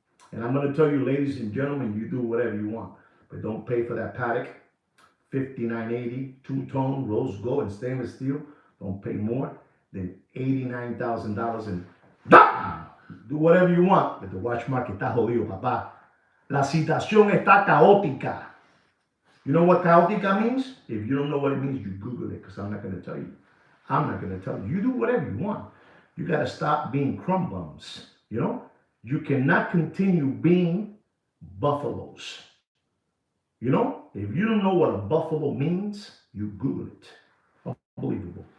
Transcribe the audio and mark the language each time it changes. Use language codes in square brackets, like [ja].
[en] And I'm going to tell you, ladies and gentlemen, you do whatever you want, but don't pay for that Patek 5980 two-tone rose gold and stainless steel. Don't pay more than $89,000 and do whatever you want. But the watch market [es] está jodido, papá. La situación está caótica. [en] You know what caótica means? If you don't know what it means, you Google it, because I'm not going to tell you. You do whatever you want. You got to stop being crumb bums. You cannot continue being buffaloes. If you don't know what a buffalo means, you Google it. Unbelievable.